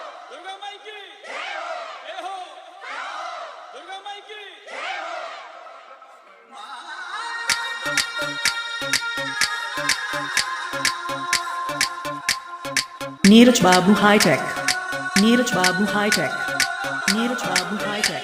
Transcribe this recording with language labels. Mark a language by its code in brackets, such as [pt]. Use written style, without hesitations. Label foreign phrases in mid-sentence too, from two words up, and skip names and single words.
[hi] दुर्गा माई की जय हो। दुर्गा माई की Neeraj Babu High Tech. Neeraj Babu High Tech. Neeraj Babu High Tech.